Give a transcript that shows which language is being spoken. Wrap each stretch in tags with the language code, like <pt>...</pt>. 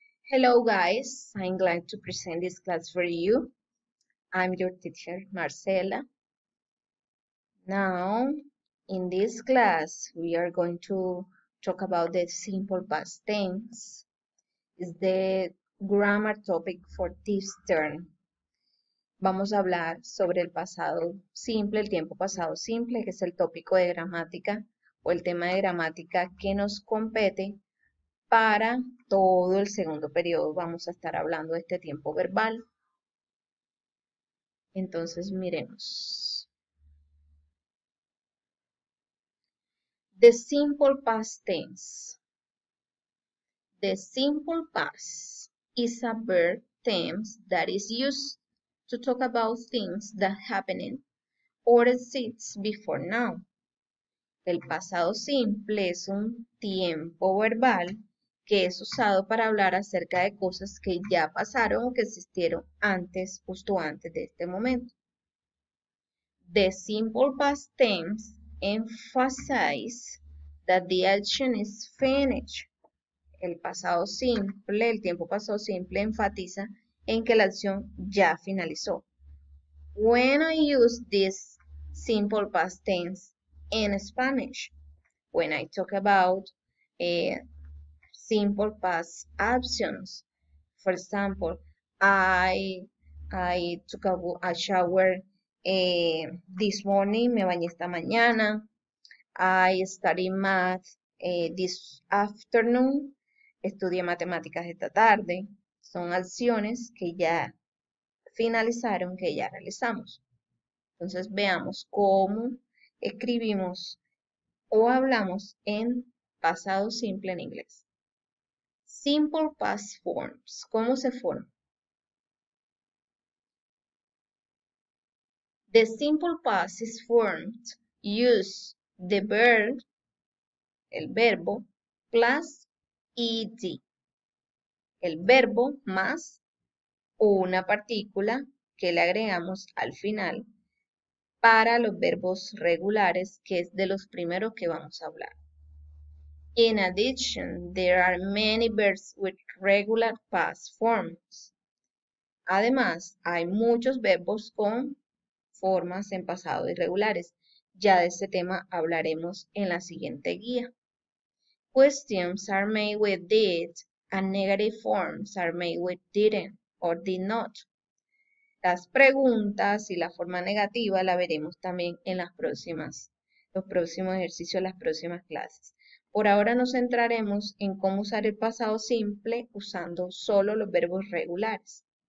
<en>Hello guys, I'm glad to present this class for you. I'm your teacher Marcela. Now, in this class, we are going to talk about the simple past tense. It's the grammar topic for this term.</en> <es>Vamos a hablar sobre el pasado simple, el tiempo pasado simple, que es el tópico de gramática o el tema de gramática que nos compete para todo el segundo periodo. Vamos a estar hablando de este tiempo verbal. Entonces, miremos.</es> <en>The simple past tense. The simple past is a verb tense that is used to talk about things that happened or exist before now.</en> <es>El pasado simple es un tiempo verbal que es usado para hablar acerca de cosas que ya pasaron o que existieron antes, justo antes de este momento.</es> <en>The simple past tense emphasizes that the action is finished.</en> <es>El pasado simple, el tiempo pasado simple enfatiza en que la acción ya finalizó.</es> <en>When I use this simple past tense in Spanish, when I talk about simple past actions, for example, I took a shower this morning,</en> <es>me bañé esta mañana.</es> <en>I studied math this afternoon.</en> <es>Estudié matemáticas esta tarde. Son acciones que ya finalizaron, que ya realizamos. Entonces veamos cómo escribimos o hablamos en pasado simple en inglés.</es> <en>Simple past forms.</en> <es>¿Cómo se forma?</es> <en>The simple past is formed use the verb,</en> <es>el verbo,</es> <en>plus ed.</en> <es>El verbo más una partícula que le agregamos al final para los verbos regulares, que es de los primeros que vamos a hablar.</es> <en>In addition, there are many verbs with regular past forms.</en> <es>Además, hay muchos verbos con formas en pasado irregulares. Ya de este tema hablaremos en la siguiente guía.</es> <en>Questions are made with did and negative forms are made with didn't or did not.</en> <es>Las preguntas y la forma negativa la veremos también en los próximos ejercicios, las próximas clases. Por ahora nos centraremos en cómo usar el pasado simple usando solo los verbos regulares.</es>